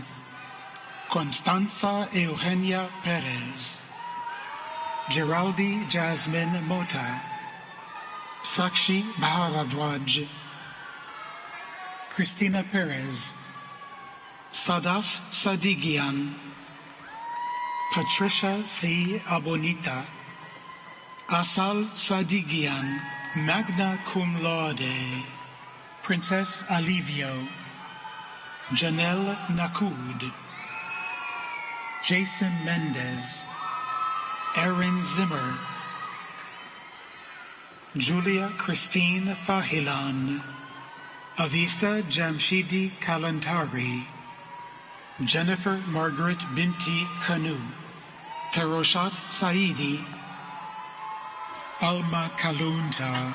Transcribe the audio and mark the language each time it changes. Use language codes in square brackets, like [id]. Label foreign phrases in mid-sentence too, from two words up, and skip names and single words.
[en] Constanza Eugenia Perez. Geraldi Jasmine Mota. Sakshi Bharadwaj. Christina Perez. Sadaf Sadigian. Patricia C. Abonita. Asal Sadigian, [la] magna cum laude. [en] Princess Alivio. Janelle Nakud. Jason Mendez. Aaron Zimmer. Julia Christine Fahilan. Avista Jamshidi Kalantari. Jennifer Margaret Binti Kanu. Peroshat Saidi. Alma Kalunta.